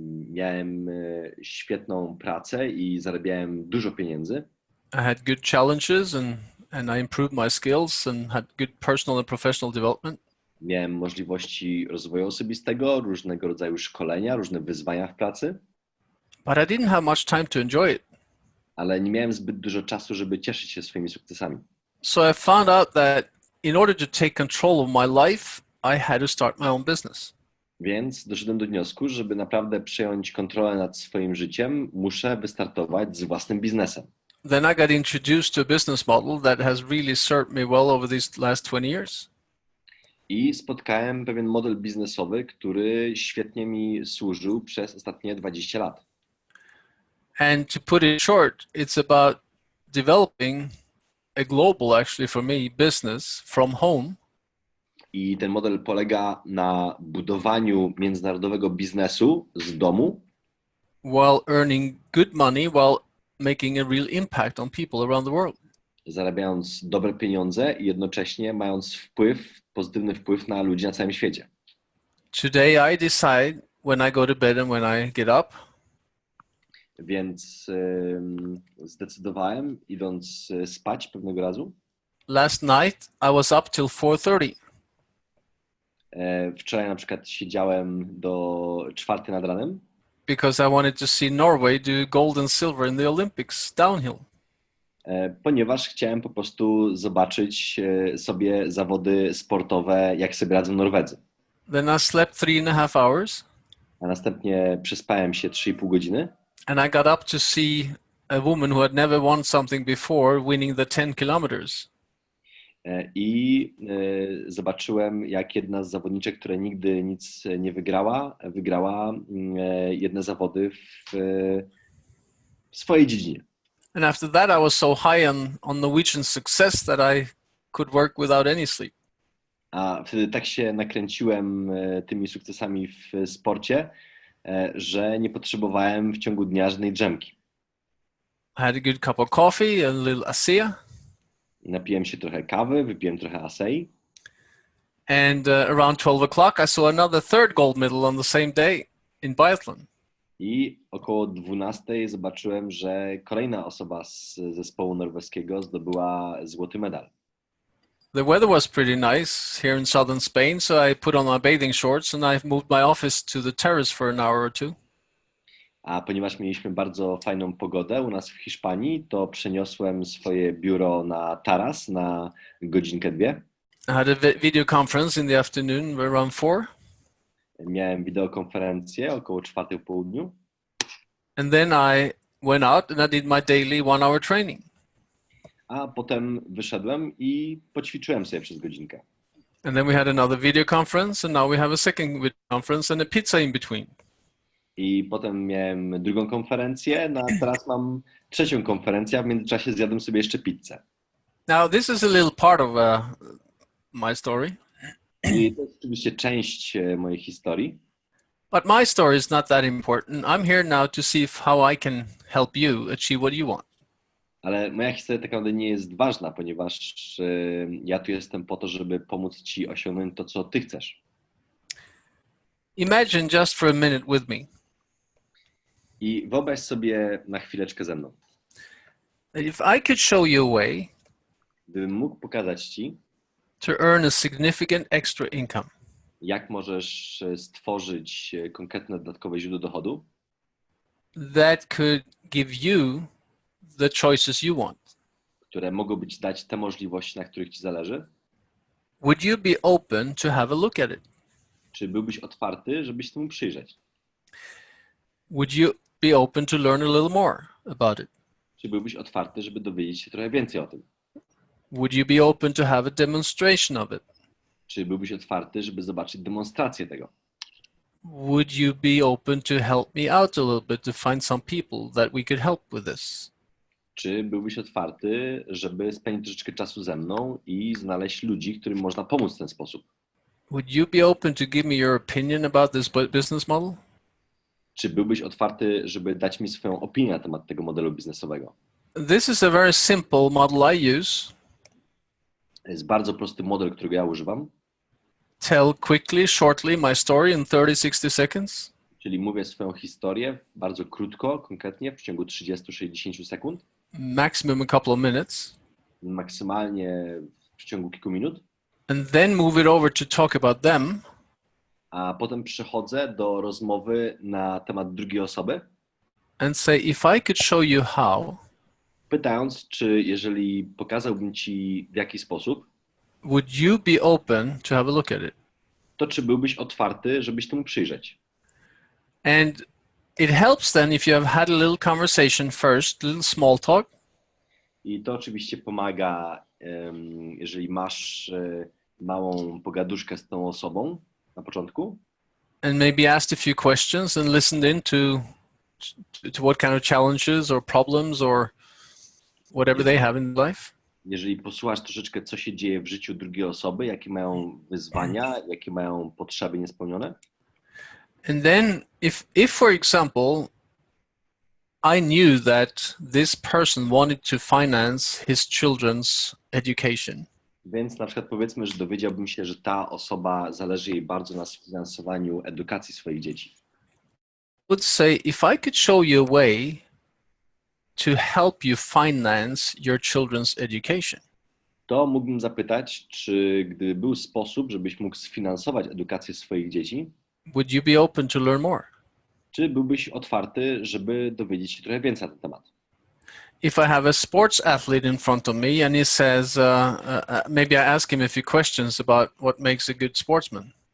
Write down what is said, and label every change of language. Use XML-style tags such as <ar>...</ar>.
<pl>Miałem świetną pracę i zarabiałem dużo pieniędzy.</pl> <en>I had good challenges and I improved my skills and had good personal and professional development.</en> <pl>Miałem możliwości rozwoju osobistego, różnego rodzaju szkolenia, różne wyzwania w pracy.</pl> <en>But I didn't have much time to enjoy it.</en> <pl>Ale nie miałem zbyt dużo czasu, żeby cieszyć się swoimi sukcesami.</pl> <en>So I found out that in order to take control of my life, I had to start my own business.</en> <pl>Więc doszedłem do wniosku, żeby naprawdę przejąć kontrolę nad swoim życiem, muszę wystartować z własnym biznesem.</pl> <en>Then I got introduced to a business model that has really served me well over these last 20 years.</en> <pl>I spotkałem pewien model biznesowy, który świetnie mi służył przez ostatnie 20 lat.</pl> <en>And to put it short, it's about developing a global, actually for me, business from home.</en> <pl>I ten model polega na budowaniu międzynarodowego biznesu z domu,</pl> <en>while earning good money, while making a real impact on people around the world.</en> <pl>zarabiając dobre pieniądze i jednocześnie mając pozytywny wpływ na ludzi na całym świecie.</pl> <en>Today I decide when I go to bed and when I get up.</en> <pl>Więc zdecydowałem, idąc spać pewnego razu.</pl> <en>Last night I was up till 4:30.</en> <pl>Wczoraj na przykład siedziałem do 4 nad ranem,</pl> <en>because I wanted to see Norway do gold and silver in the Olympics downhill.</en> <pl>ponieważ chciałem po prostu zobaczyć sobie zawody sportowe, jak sobie radzą Norwedzy.</pl> <en>Then I slept 3.5 hours.</en> <pl>A następnie przespałem się 3,5 godziny.</pl> <en>And I got up to see a woman who had never won something before winning the 10 kilometers.</en> <pl>I zobaczyłem, jak jedna z zawodniczek, która nigdy nic nie wygrała jedne zawody w swojej dziedzinie.</pl> <en>And after that, I was so high on Norwegian success that I could work without any sleep.</en> <pl>A wtedy tak się nakręciłem tymi sukcesami w sporcie, że nie potrzebowałem w ciągu dnia żadnej drzemki.</pl> <en>I had a good cup of coffee, a little ASEA,</en> <pl>Napiłem się trochę kawy, wypiłem trochę asei</pl> <en>and around 12 o'clock, I saw another third gold medal on the same day in biathlon.</en> <pl>i około 12 zobaczyłem, że kolejna osoba z zespołu norweskiego zdobyła złoty medal.</pl> <en>The weather was pretty nice here in southern Spain, so I put on my bathing shorts and I moved my office to the terrace for an hour or two.</en> <pl>A ponieważ mieliśmy bardzo fajną pogodę u nas w Hiszpanii, to przeniosłem swoje biuro na taras na godzinkę, dwie.</pl> <en>I had a video conference in the afternoon around 4.</en> <pl>Miałem wideokonferencję około 4 po południu.</pl> <en>And then I went out and I did my daily 1-hour training.</en> <pl>A potem wyszedłem i poćwiczyłem sobie przez godzinkę.</pl> <en>And then we had another video conference, and now we have a second video conference and a pizza in between.</en> <pl>I potem miałem drugą konferencję, no a teraz mam trzecią konferencję, a w międzyczasie zjadłem sobie jeszcze pizzę.</pl> <en>Now, this is a little part of my story,</en> <pl>I to jest oczywiście część mojej historii,</pl> <en>but my story is not that important. I'm here now to see how I can help you achieve what you want.</en> <pl>ale moja historia tak naprawdę nie jest ważna, ponieważ ja tu jestem po to, żeby pomóc ci osiągnąć to, co ty chcesz.</pl> <en>Imagine just for a minute with me.</en> <pl>I wyobraź sobie na chwileczkę ze mną.</pl> <en>If I could show you a way</en> <pl>Gdybym mógł pokazać ci,</pl> <en>to earn a significant extra income,</en> <pl>jak możesz stworzyć konkretne dodatkowe źródło dochodu,</pl> <en>that could give you the choices you want,</en> <pl>które mogłyby ci dać te możliwości, na których ci zależy,</pl> <en>would you be open to have a look at it?</en> <pl>czy byłbyś otwarty, żeby się temu przyjrzeć?</pl> <en>Would you be open to learn a little more about it?</en> <pl>Czy byłbyś otwarty, żeby dowiedzieć się trochę więcej o tym?</pl> <en>Would you be open to have a demonstration of it?</en> <pl>Czy byłbyś otwarty, żeby zobaczyć demonstrację tego?</pl> <en>Would you be open to help me out a little bit to find some people that we could help with this?</en> <pl>Czy byłbyś otwarty, żeby spędzić troszeczkę czasu ze mną i znaleźć ludzi, którym można pomóc w ten sposób?</pl> <en>Would you be open to give me your opinion about this business model?</en> <pl>Czy byłbyś otwarty, żeby dać mi swoją opinię na temat tego modelu biznesowego?</pl> <en>This is a very simple model I use.</en> <pl>To jest bardzo prosty model, którego ja używam,</pl> <en>Tell quickly, shortly my story in 30-60 seconds.</en> <pl>czyli mówię swoją historię bardzo krótko, konkretnie, w ciągu 30-60 sekund,</pl> <en>Maximum a couple of minutes,</en> <pl>maksymalnie w ciągu kilku minut,</pl> <en>and then move it over to talk about them,</en> <pl>a potem przechodzę do rozmowy na temat drugiej osoby,</pl> <en>and say, if I could show you how,</en> <pl>pytając, czy jeżeli pokazałbym ci w jaki sposób,</pl> <en>would you be open to have a look at it?</en> <pl>to czy byłbyś otwarty, żeby się temu przyjrzeć?</pl> <en>And it helps then if you have had a little conversation first, little small talk,</en> <pl>I to oczywiście pomaga, jeżeli masz małą pogaduszkę z tą osobą na początku</pl> <en>and maybe asked a few questions and listened in to what kind of challenges or problems or whatever they have in life.</en> <pl>jeżeli posłuchasz troszeczkę, co się dzieje w życiu drugiej osoby, jakie mają wyzwania, jakie mają potrzeby niespełnione.</pl> <en>And then if for example, I knew that this person wanted to finance his children's education,</en> <pl>Więc na przykład powiedzmy, że dowiedziałbym się, że ta osoba zależy jej bardzo na sfinansowaniu edukacji swoich dzieci.</pl> <en>would say, if I could show you a way to help you finance your children's education,</en> <pl>To mógłbym zapytać, czy gdyby był sposób, żebyś mógł sfinansować edukację swoich dzieci,</pl> <en>would you be open to learn more?</en> <pl>czy byłbyś otwarty, żeby dowiedzieć się trochę więcej na ten temat?</pl> <en>If I have a sports athlete in front of me and he says, maybe I ask him a few questions about what makes a good sportsman.</en>